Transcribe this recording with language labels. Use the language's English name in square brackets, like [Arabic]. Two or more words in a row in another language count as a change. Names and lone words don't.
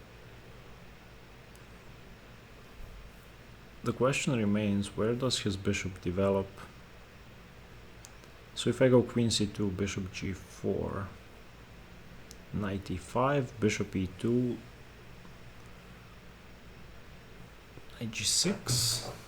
[English] The question remains, where does his bishop develop? So if I go queen c2, bishop g4, knight e5, bishop e2, knight g6.